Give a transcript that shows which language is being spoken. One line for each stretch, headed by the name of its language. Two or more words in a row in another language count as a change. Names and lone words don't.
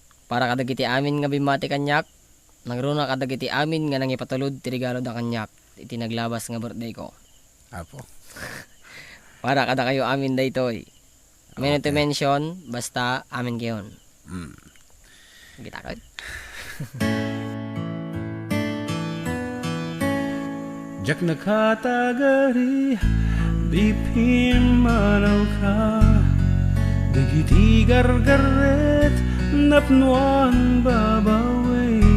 Iloko: para kadagiti amin nga bimati kanyak, nagruna kadagiti amin nga nangipatulod ti regalo da kanyak, iti naglabas nga birthday ko. Apo. Para kada kayo amin daytoy.
English: Minute to Okay. mention,
Iloko: basta amin kayon. Mm. Kita ko. Jak nakatagari, di pimanaw ka. Dagiti gargaret, napnuan babaway.